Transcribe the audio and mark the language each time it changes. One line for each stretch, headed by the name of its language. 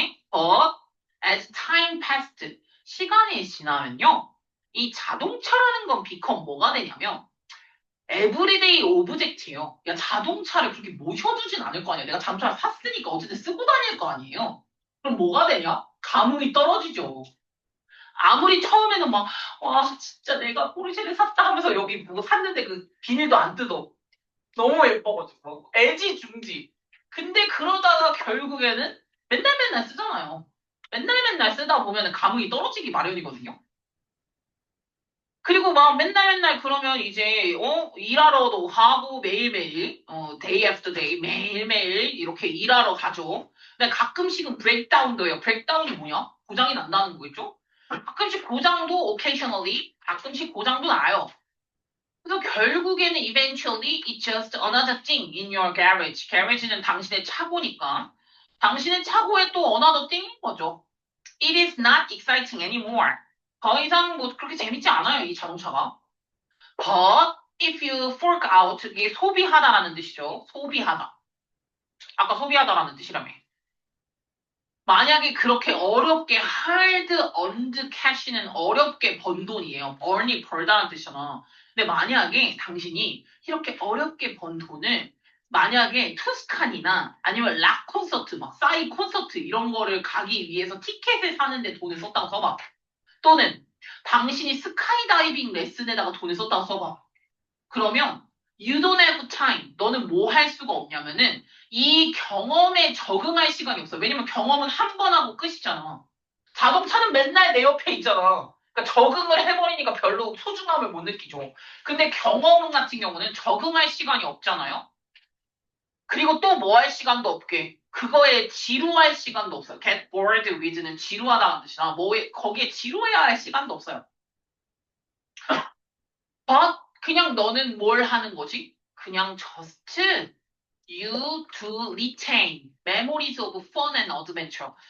English: but, as time passed,
Korean: 시간이 지나면요. 이 자동차라는 건 become 뭐가 되냐면, 에브리데이 오브젝트예요. 야, 자동차를 그렇게 모셔두진 않을 거 아니야. 내가 자동차를 샀으니까 어쨌든 쓰고 다닐 거 아니에요. 그럼 뭐가 되냐? 감흥이 떨어지죠. 아무리 처음에는 막, 와, 진짜 내가 포르쉐를 샀다 하면서 여기 뭐 샀는데 그 비닐도 안 뜯어. 너무 예뻐가지고. 애지중지. 근데 그러다가 결국에는 맨날 맨날 쓰잖아요. 맨날 맨날 쓰다 보면 감흥이 떨어지기 마련이거든요. 그리고 막 맨날 맨날 그러면 이제, 일하러도 가고 매일매일,
English: day after day,
Korean: 매일매일 이렇게 일하러 가죠. 근데 가끔씩은 브레이크다운도 해요. 브레이크다운이 뭐냐? 고장이 난다는 거겠죠? 가끔씩 고장도 occasionally, 가끔씩 고장도 나요. 그래서 결국에는
English: eventually it's just another thing in your garage.
Korean: garage는 당신의 차고니까. 당신의 차고에 또
English: another thing
Korean: 인 거죠.
English: It is not exciting anymore.
Korean: 더 이상 뭐 그렇게 재밌지 않아요, 이 자동차가.
English: But if you fork out,
Korean: 이게 소비하다라는 뜻이죠. 소비하다. 아까 소비하다라는 뜻이라며. 만약에 그렇게 어렵게
English: hard earned cash
Korean: 는 어렵게 번 돈이에요. earn이 벌다는 뜻이잖아. 근데 만약에 당신이 이렇게 어렵게 번 돈을 만약에 투스칸이나 아니면 락 콘서트, 막 싸이 콘서트 이런 거를 가기 위해서 티켓을 사는데 돈을 썼다고 써봐. 또는 당신이 스카이다이빙 레슨에다가 돈을 썼다고 써봐.
English: 그러면 you don't have time.
Korean: 너는 뭐 할 수가 없냐면은 이 경험에 적응할 시간이 없어. 왜냐면 경험은 한 번 하고 끝이잖아. 자동차는 맨날 내 옆에 있잖아. 그러니까 적응을 해버리니까 별로 소중함을 못 느끼죠. 근데 경험 같은 경우는 적응할 시간이 없잖아요. 그리고 또 뭐 할 시간도 없게. 그거에 지루할 시간도 없어요.
English: get bored with
Korean: 는 지루하다는 뜻이나 거기에 지루해야 할 시간도 없어요. but 그냥 너는 뭘 하는 거지? 그냥
English: just you to retain memories of fun and adventure.